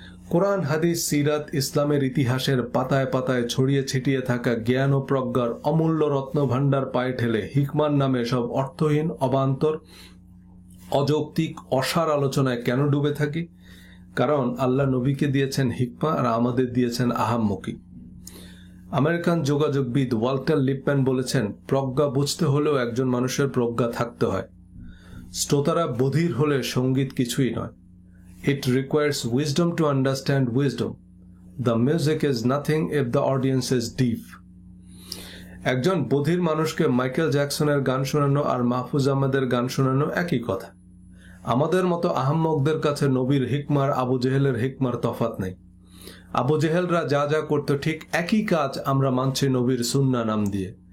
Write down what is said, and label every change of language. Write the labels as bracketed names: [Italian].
[Bangla] কোরআন, হাদিস, সিরাত, ইসলামের ইতিহাসের পাতায় পাতায় ছড়িয়ে ছিটিয়ে থাকা জ্ঞান ও প্রজ্ঞার অমূল্য রত্ন ভাণ্ডার পায়ে ঠেলে হিকমান নামে সব অর্থহীন, অবান্তর, অযৌক্তিক, অসার আলোচনায় কেন ডুবে থাকি? কারণ আল্লাহ নবীকে দিয়েছেন হিকমা আর আমাদের দিয়েছেন আহাম্মকি। আমেরিকান যোগাযোগবিদ ওয়াল্টার লিপম্যান বলেছেন, প্রজ্ঞা বুঝতে হলেও একজন মানুষের প্রজ্ঞা থাকতে হয়। শ্রোতারা বধির হলে সঙ্গীত কিছুই নয়। [English] It requires wisdom to understand wisdom. The music is nothing if the audience is deaf. [Bangla] একজন বধির মানুষকে মাইকেল জ্যাকসনের গান শোনানো আর মাহফুজ আহমেদের গান শোনানো একই কথা। আমাদের মতো আহাম্মকদের কাছে নবীর হিকমার আবু জেহেলের হিকমার তফাৎ নেই। আবু জেহেলরা যা যা করত ঠিক একই কাজ আমরা মানছি নবীর সুন্না নাম দিয়ে।